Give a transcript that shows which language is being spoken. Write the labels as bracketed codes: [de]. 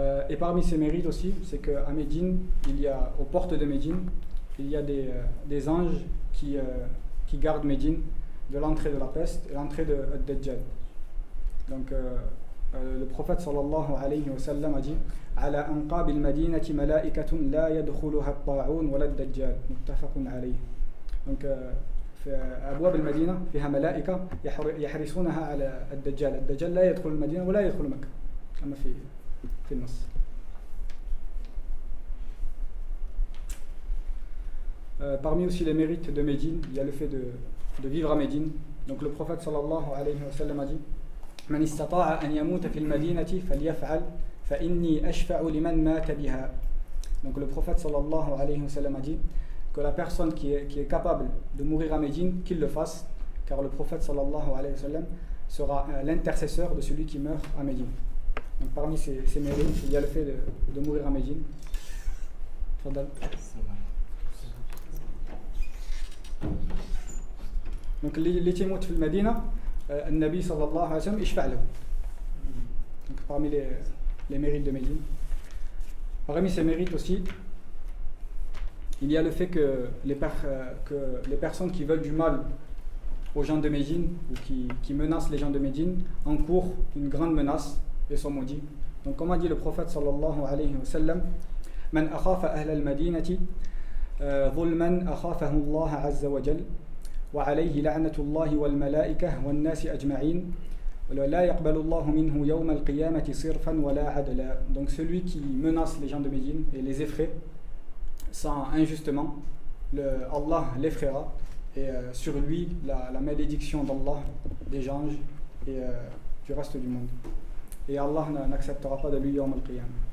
[fr] Et parmi ces mérites aussi, c'est qu'à Médine, aux portes de Médine, il y a des anges qui gardent Médine de l'entrée de la peste et l'entrée de Dajjal. Donc le prophète sallallahu alayhi wa sallam a dit [ar] على أنقاب المدينة ملائكة لا يدخلها الطاعون ولا الدجال متفق عليه. Donc في أبواب المدينة فيها ملائكة يحرسونها على الدجال. الدجال لا يدخل المدينة ولا يدخل مكة كما في النص. [fr] Parmi aussi les mérites de Médine, il y a le fait de vivre à Médine. Donc le prophète sallallahu alayhi wa sallam a dit [ar] من استطاع أن يموت في المدينة فليفعل فإني أشفع لمن مات بها. [fr] Donc le prophète sallallahu alayhi wa sallam a dit que la personne qui est capable de mourir à Médine, qu'il le fasse, car le prophète sallallahu alayhi wa sallam sera l'intercesseur de celui qui meurt à Médine. Donc parmi ces mérites, il y a le fait de mourir à Médine. Fadal. [ar] Donc اللي تيموت في المدينة النبي صلى الله عليه وسلم يشفع له. [fr] Donc parmi les mérites de Médine. Parmi ces mérites aussi, il y a le fait que les personnes qui veulent du mal aux gens de Médine ou qui menacent les gens de Médine encourent une grande menace et sont maudits. Donc comme a dit le prophète sallallahu alayhi wa sallam, [ar] من أخاف أهل المدينة ظلما أخافه الله عز وجل وعليه لعنة الله والملائكة والناس أجمعين ولا يقبل الله منه يوم القيامة صرفا ولا عدلا. [fr] Donc celui qui menace les gens de Médine et les effraie sans injustement, Allah l'effraiera et sur lui la malédiction d'Allah, des anges et du reste du monde. Et Allah n'acceptera pas de lui Yawm al-Qiyam.